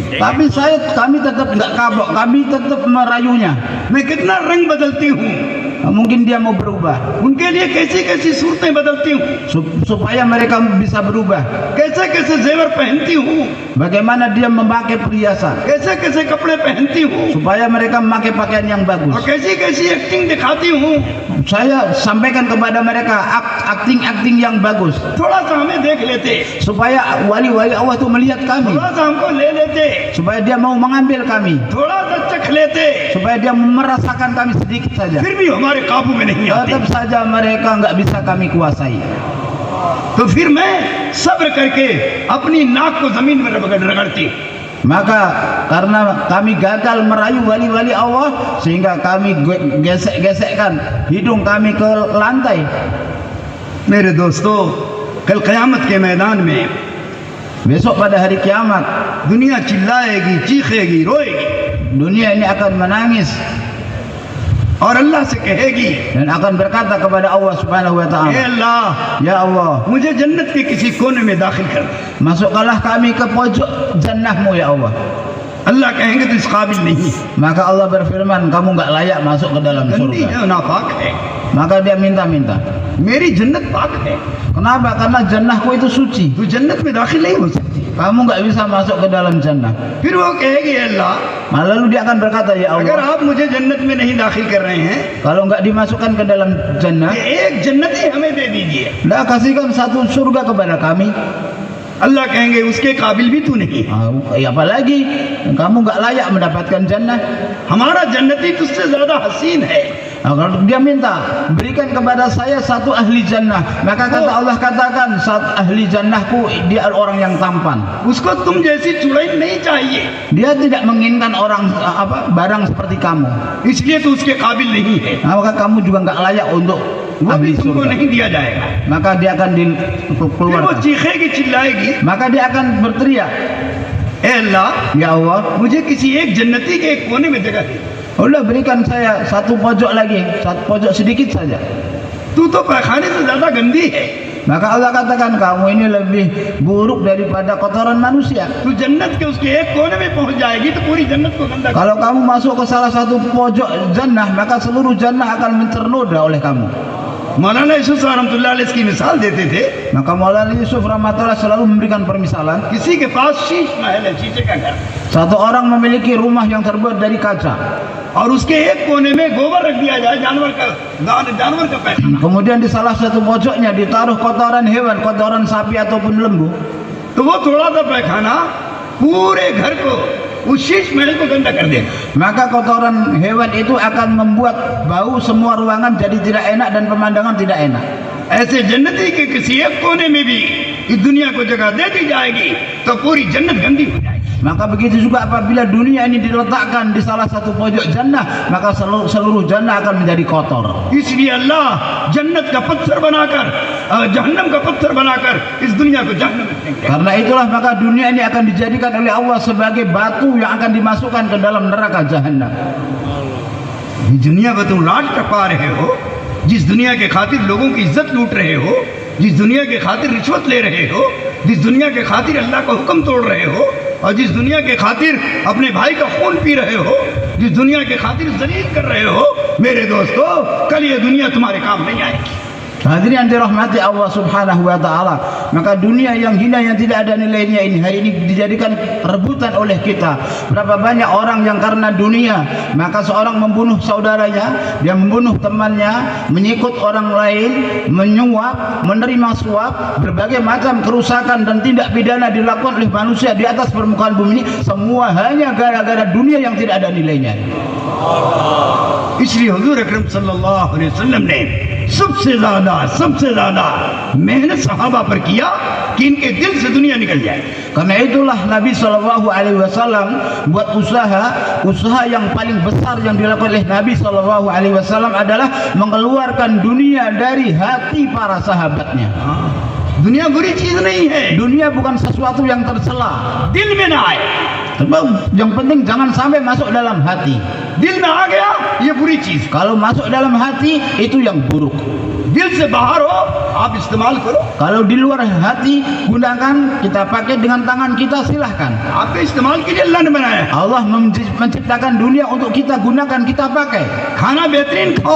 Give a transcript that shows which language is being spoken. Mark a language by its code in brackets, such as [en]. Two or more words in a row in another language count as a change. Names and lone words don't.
[id] Tapi kami tetap nggak kapok, kami tetap merayunya. [hi] मैं कितना रंग बदलती हूँ, [id] Mungkin dia mau berubah, [hi] उनके लिए कैसी कैसी सूरतें बदलती हूँ, [id] supaya mereka bisa berubah. [hi] कैसे कैसे जेवर पहनती हूँ, [id] Bagaimana dia memakai perhiasan, [hi] कैसे कैसे कपड़े पहनती हूँ, [id] supaya mereka memakai pakaian yang [hi] और [id] bagus. [hi] कैसी कैसी एक्टिंग दिखाती हूँ। [id] Saya sampaikan kepada mereka akting yang bagus, [hi] थोड़ा सा हमें देख लेते, [id] supaya wali-wali Allah itu melihat kami, [hi] थोड़ा सा हमको ले लेते, [id] supaya dia mau mengambil kami, [hi] थोड़ा सा चख लेते, [id] supaya dia merasakan kami sedikit saja. [hi] फिर भी हमारे काबू में नहीं आते। [id] Tetap saja mereka nggak bisa kami kuasai. [hi] तो फिर मैं सब्र करके अपनी नाक को जमीन में रगड़ती। [id] Maka karena kami gagal merayu wali-wali Allah, sehingga kami gesek-gesekkan hidung kami ke lantai. [hi] मेरे दोस्तों, कल क़यामत के मैदान में [id] Besok pada hari kiamat, [hi] दुनिया चिल्लाएगी, चीखेगी, रोएगी [id] dunia ini akan menangis [hi] और अल्लाह से कहेगी, [id] dan akan berkata kepada Allah [ar] سبحانه و [hi] हे [id] ta'ala, [hi] अल्लाह, [id] ya Allah, [hi] मुझे जन्नत के किसी कोने में दाखिल कर दे। [id] masukkanlah kami ke pojok jannahmu ya Allah. [hi] अल्लाह कहेंगे तो इस काबिल नहीं, [id] Maka Allah berfirman, kamu nggak layak masuk ke dalam [hi] गंदी [id] surga. [hi] है, नापाक है। [id] Maka dia minta-minta. [hi] मेरी जन्नत पाक है, [id] Kenapa? Karena jannahku itu suci. [hi] तू जन्नत में दाखिल नहीं हो सकती। [id] Kamu nggak bisa masuk ke dalam jannah. [hi] फिर वो कहेगी, हे अल्लाह, [id] Lalu dia akan berkata, ya [hi] अगर [id] Allah, [hi] आप मुझे जन्नत में नहीं दाखिल कर रहे हैं, [id] kalau nggak dimasukkan ke dalam jannah, [hi] एक जन्नत ही हमें दे दीजिए। [id] dah kasihkan satu surga kepada kami. [hi] अल्लाह कहेंगे उसके काबिल भी तू नहीं। [id] apalagi kamu nggak layak mendapatkan jannah. [hi] हमारा जन्नती तुझसे ज्यादा हसीन है। [id] Kalau dia minta berikan kepada saya satu ahli jannah, maka kata Allah katakan satu ahli jannahku dia orang yang tampan. [hi] उसको तुम जैसी चुड़ैल नहीं चाहिए, [id] Dia tidak menginginkan orang barang seperti kamu. [hi] इसलिए तो उसके काबिल नहीं है। [id] Maka kamu juga nggak layak untuk [hi] वो भी [id] ahli [hi] तुमको [id] surga. [hi] नहीं दिया जाएगा। [id] Maka dia akan [hi] फिर वो [id] dikeluarkan. [hi] चीखेगी चिल्लाएगी, [id] Maka dia akan berteriak, [hi] ए अल्लाह [id] ya Allah, [hi] मुझे किसी एक जन्नती के एक कोने में जगह दे। [id] Allah berikan saya satu pojok lagi, satu pojok sedikit saja. [hi] तू तो पैखाने से ज्यादा गंदी है, [id] Maka Allah katakan kamu ini lebih buruk daripada kotoran manusia. [hi] तू जन्नत के उसके एक कोने में पहुंच जाएगी तो पूरी जन्नत को गंदा कर। [id] Kalau kamu masuk ke salah satu pojok jannah, maka seluruh jannah akan ternoda oleh kamu. [hi] मौलाना यूसुफ [ar] رحمة الله عليه [hi] इसकी मिसाल देते थे। [id] Maka Maulana Yusuf rahmatullah selalu memberikan permisalan. [hi] किसी के पास शीश महल है, शीशे का घर, [id] Satu orang memiliki rumah yang terbuat dari kaca. [hi] और उसके एक कोने में गोबर रख दिया जाए, जानवर का पैखाना। [id] Kemudian di salah satu pojoknya ditaruh kotoran hewan, kotoran sapi ataupun lembu. [hi] तो वो थोड़ा सा पैखाना पूरे घर को, उस शीश महल को गंदा कर देगा। [id] Maka kotoran hewan itu akan membuat bau semua ruangan jadi tidak enak dan pemandangan tidak enak. [hi] ऐसे जन्नती के किसी एक कोने में भी इस दुनिया को जगह दे दी जाएगी तो पूरी जन्नत गंदी हो जाएगी। [id] Maka begitu juga apabila dunia ini diletakkan di salah satu pojok jannah, maka seluruh jannah akan menjadi kotor. [hi] इसलिए अल्लाह जन्नत का पत्थर बनाकर जहन्नम का पत्थर बनाकर इस दुनिया को जहन्नम में फेंक देगा। [id] Karena itulah maka dunia ini akan dijadikan oleh Allah sebagai batu yang akan dimasukkan ke dalam neraka jahanam. [hi] इस दुनिया को तुम लाट टपा रहे हो, जिस दुनिया के खातिर लोगों की इज्जत लूट रहे हो, जिस दुनिया के खातिर रिश्वत ले रहे हो, जिस दुनिया के खातिर अल्लाह का हुक्म तोड़ रहे हो, और जिस दुनिया के खातिर अपने भाई का खून पी रहे हो, जिस दुनिया के खातिर जलील कर रहे हो, मेरे दोस्तों कल ये दुनिया तुम्हारे काम नहीं आएगी। [id] Hadirin yang dirahmati Allah [ar] سبحانه وتعالى, [id] maka dunia yang hina yang tidak ada nilainya ini hari ini dijadikan rebutan oleh kita. Berapa banyak orang yang karena dunia, maka seorang membunuh saudaranya, dia membunuh temannya, menyikut orang lain, menyuap, menerima suap, berbagai macam kerusakan dan tindak pidana dilakukan oleh manusia di atas permukaan bumi ini, semua hanya gara-gara dunia yang tidak ada nilainya. [hi] इसलिए हुजूर अकरम [ar] صلى الله عليه وسلم [hi] ने सबसे ज्यादा मेहनत सहाबा पर किया कि इनके दिल से दुनिया निकल जाए। [id] Karena itulah Nabi [ar] صلى الله عليه وسلم [id] buat usaha yang paling besar yang dilakukan oleh Nabi [ar] صلى الله عليه وسلم [id] adalah mengeluarkan dunia dari hati para sahabatnya. [hi] दुनिया बुरी चीज नहीं है, [id] Dunia bukan sesuatu yang tercela. [hi] दिल में ना आए। [id] Yang penting jangan sampai masuk dalam hati. [hi] दिल में आ गया ये बुरी चीज, [id] Kalau masuk dalam hati itu yang buruk. [hi] दिल से बाहर हो आप इस्तेमाल करो, [id] Kalau di luar hati gunakan, kita pakai dengan tangan kita, silahkan. [hi] आपके इस्तेमाल के लिए अल्लाह ने बनाया है। [id] Allah menciptakan dunia untuk kita gunakan, kita pakai. [hi] खाना बेहतरीन खाओ,